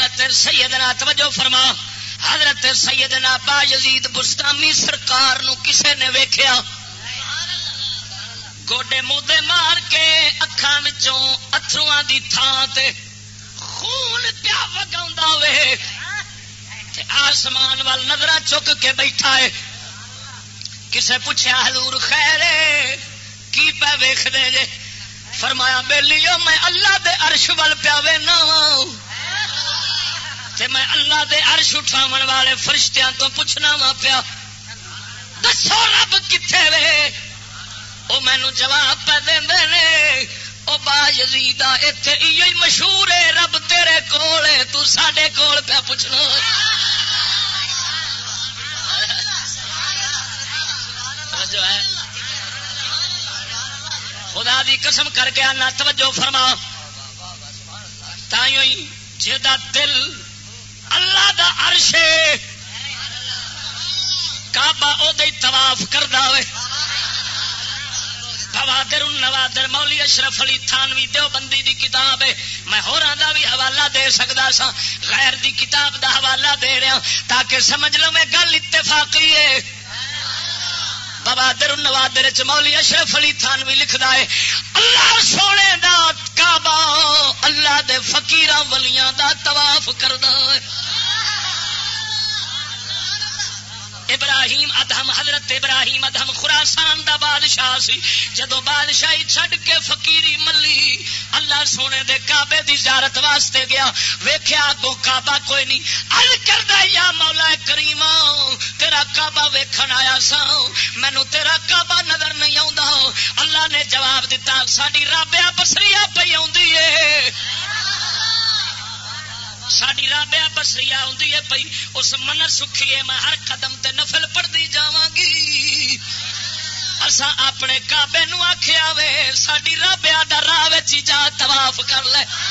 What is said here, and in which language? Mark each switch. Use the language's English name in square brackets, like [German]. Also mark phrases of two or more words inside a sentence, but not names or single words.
[Punjabi] سیدنا توجہ فرما حضرت سیدنا با یزید بستامی سرکار نو کسے نے ویکھیا گوڈے مودے مار کے اکھاں وچوں اتھرواں دی تھاں تے خون پیا وگاوندا وے تے آسمان وال نظراں چک کے بیٹھا ہے. کسے پوچھیا حضور خیر کی پہ ویکھدے جے؟ فرمایا بیلیو میں اللہ دے عرش ول پیا وینا وا تے میں اللہ دے عرش اٹھاون والے فرشتیاں تو پوچھنا وا پیا دسو رب کتھے وے؟ او مینو جواب پہ دیندے نے او با یزیدا ایتھے ایہی مشہور ہے رب تیرے کول ہے تو ساڈے کول پیا پوچھنا. جو ہے خدا دی قسم کر کے آنا توجہ فرما تائیں جدا دل اللہ دا عرش کعبہ او دے طواف کردا ہوئے. بوادر النوادر مولی اشرف علی تھانوی دیوبندی دی کتاب ہے. میں ہوراں دا بھی حوالہ دے سکدا سا غیر دی کتاب دا حوالہ دے رہا تاکہ سمجھ لو میں گل اتفاقی ہے. بوادر النوادر چ مولی اشرف علی تھانوی لکھدا ہے اللہ سونے دا کعبہ اللہ دے فقیراں ولیاں دا طواف کردا ہے. ابراہیم ادہم حضرت ابراہیم ادہم خراسان دا بادشاہ سی. جدو بادشاہی چھڈ کے فقیری ملی اللہ سونے دے کعبے دی زیارت واسطے گیا ویکھیا اگوں کعبہ کوئی نہیں. عرض کردا یا مولا کریم تیرا کعبہ ویکھن آیا سا مینوں تیرا کعبہ نظر نہیں آوندا. اللہ نے جواب دیتا ساڈی رابعہ بصریہ پئی آوندی ہے ساڈی رابعہ بصریہ آوندی ہے پئی اس من سکھی ہے میں ہر قدم تے نفل پڑھدی جاواں گی. اساں اپنے کعبے نو آکھیا وے ساڈی رابعہ دا راہ وچ جا طواف کر لے.